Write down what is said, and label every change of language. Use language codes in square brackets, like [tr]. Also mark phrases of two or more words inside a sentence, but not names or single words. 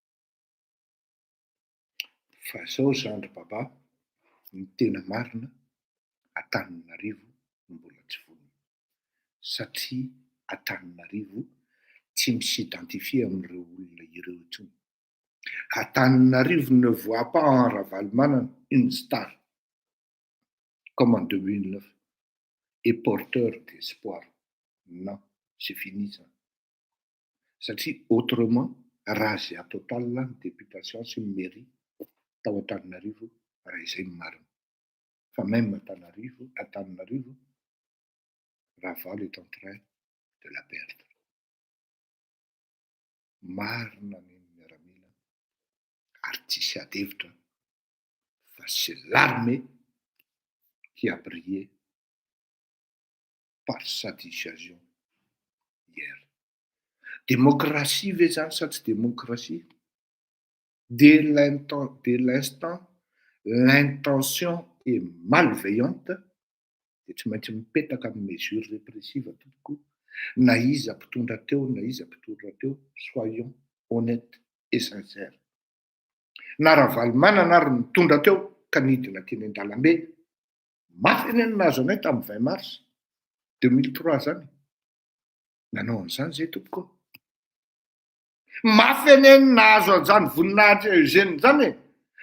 [mg] Fa izao zandry Baba ny tena marina Antananarivo no mbola tsy vonona. Satria Antananarivo tsy misidentifie amin'ireo olona ireo intsony. [fr] Antananarivo ne voit pas en Ravalomanana une star comme en 2009 et porteur d'espoir. Non, c'est fini ça. [mg] Satria autrement, raha zay atao talina ny députation sy ny mairie tao Antananarivo raha izay marina. [fr] Fa même Antananarivo, Raval est en train de la perdre. [mg] Marina ny miaramila ary tsisy adevitra fa [fr] c'est l'armée qui a brillé par sa dissuasion hier. [mg] Démocratie ve zany sa tsy démocratie? [fr] Dès l'instant, l'intention est malveillante, [mg] dia tsy maintsy mipetaka amin'ny [fr] mesure répressive [mg] tokoa. Na iza mpitondra teo, na iza mpitondra teo, [fr] soyons honnêtes et sincères. [mg] Na Ravalomanana ary nitondra teo ka nidina teny an-dalambe, mafy eny nazo anay tamin'ny 20 mars 2003 zany. Nanao an'izany zay tompoko. Mafy eny nazo an'izany voninahitra Eugène zany.